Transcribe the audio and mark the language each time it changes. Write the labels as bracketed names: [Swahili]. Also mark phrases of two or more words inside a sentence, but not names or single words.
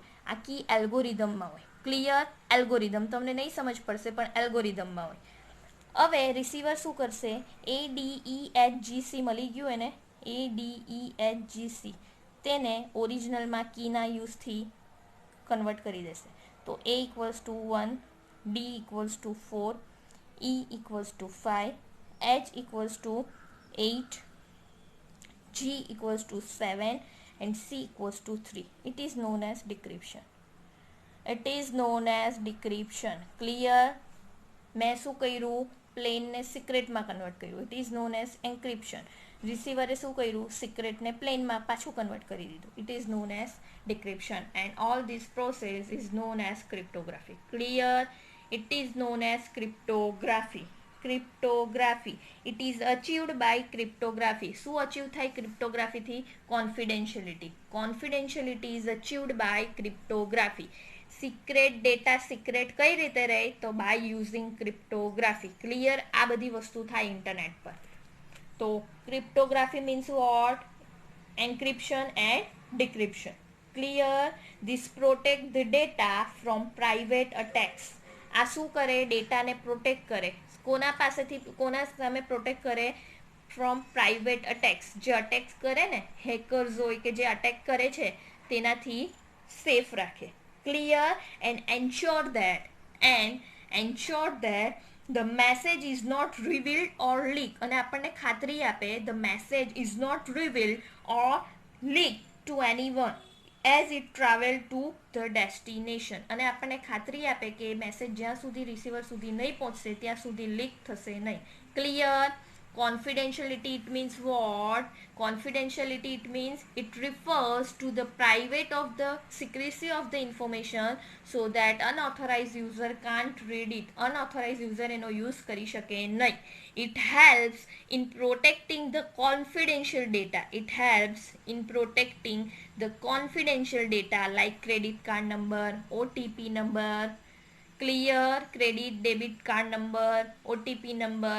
[Gujarati] આ કી એલ્ગોરિધમમાં હોય. ક્લિયર? એલ્ગોરિધમ તમને નહીં સમજ પડશે પણ એલ્ગોરિધમમાં હોય. હવે રિસીવર શું કરશે, ADEHGC મળી ગયું એને, ADEHGC, તેને ઓરિજિનલમાં કીના યુઝથી કન્વર્ટ કરી દેશે. તો A=1, D=4, E=5, H=8, G=7 and C=3. [English] It is known as decryption. It is known as decryption. Clear? [Gujarati] મેં શું કર્યું, પ્લેનને સિક્રેટમાં કન્વર્ટ કર્યું. [English] it is known as encryption. [Gujarati] રિસીવરે શું કર્યું, સિક્રેટને પ્લેનમાં પાછું કન્વર્ટ કરી દીધું. [English] it is known as decryption, and all this process is known as cryptography. Clear? It is known as cryptography. Cryptography, it is achieved by cryptography. [Gujarati] શું અચીવ થાય ક્રિપ્ટોગ્રાફીથી, કોન્ફિડેન્શિયલિટી. [English] confidentiality is achieved by cryptography. secret data [Gujarati] સિક્રેટ કઈ રીતે રહે, તો [English] by using cryptography. [Gujarati] ક્લિયર? આ બધી વસ્તુ થાય ઇન્ટરનેટ પર. તો [English] cryptography means what, encryption and decryption. [Gujarati] Clear? [English] This protect the data from private attacks. [Gujarati] આ શું કરે, ડેટાને પ્રોટેક્ટ કરે. કોના પાસેથી, કોના સામે પ્રોટેક્ટ કરે, [English] from private attacks. [Gujarati] જે અટેક્સ કરે ને, હેકર્સ હોય કે જે અટેક કરે છે, તેનાથી સેફ રાખે. [English] clear? and ensure that the message is not revealed or leaked. [Gujarati] અને આપણને ખાતરી આપે, [English] the message is not revealed or leaked to anyone as it travel to the destination. [Gujarati] અને આપણને ખાતરી આપે કે મેસેજ જ્યાં સુધી રિસીવર સુધી નહીં પહોંચશે ત્યાં સુધી લીક થશે નહીં. ક્લિયર? [English] Confidentiality, it means what? Confidentiality, it means it refers to the private of the secrecy of the information so that unauthorized user can't read it. Unauthorized user [Gujarati] એનો યુઝ કરી શકે નહીં. [English] It helps in protecting the confidential data. It helps in protecting the confidential data like credit card number, OTP number. Clear? Credit, debit card number, OTP number.